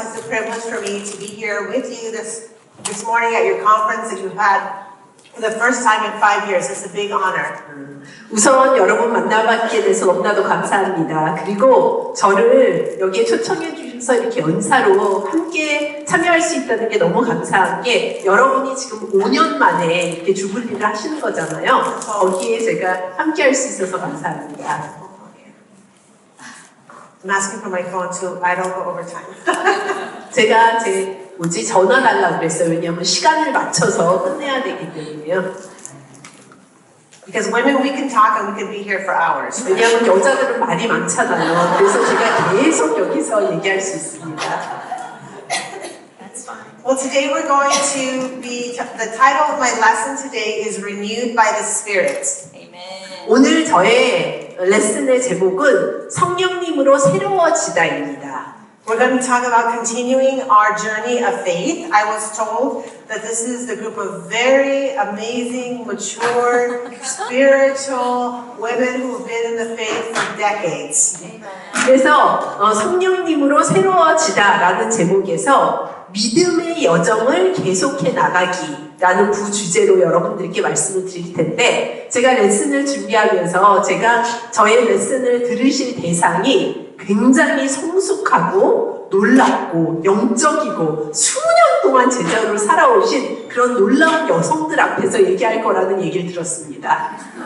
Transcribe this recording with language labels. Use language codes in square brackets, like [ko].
[en] It's a privilege for me to be here with you this morning at your conference that you've had for the first time in 5 years. It's a big honor. [ko] 우선 여러분 만나뵙게 돼서 너무나도 감사합니다. 그리고 저를 여기에 초청해 주셔서 이렇게 연사로 함께 참여할 수 있다는 게 너무 감사한 게 여러분이 지금 5년 만에 이렇게 주불리를 하시는 거잖아요. 거기에 제가 함께 할 수 있어서 감사합니다. [en] I'm asking for my phone too. I don't go over time. [ko] 제가 전화 달라고 그랬어요. 왜냐하면 시간을 맞춰서 끝내야 되기 때문에요. [en] Because women, we can talk and we can be here for hours. [ko] 왜냐하면 여자들은 말이 많잖아요. 그래서 제가 계속 여기서 얘기할 수 있습니다. [en] That's fine. Well, today we're going to be, the title of my lesson today is Renewed by the Spirit. Amen. [ko] 오늘 저의 레슨의 제목은 성령님으로 새로워지다입니다. [en] We're going to talk about continuing our journey of faith. I was told that this is the group of very amazing, mature, spiritual women who've been in the faith for decades. [ko] 그래서 성령님으로 새로워지다라는 제목에서 믿음의 여정을 계속해 나가기라는 부주제로 여러분들께 말씀을 드릴 텐데 제가 레슨을 준비하면서 저의 레슨을 들으실 대상이 굉장히 성숙하고 놀랍고 영적이고 수년 동안 제자로 살아오신 그런 놀라운 여성들 앞에서 얘기할 거라는 얘기를 들었습니다.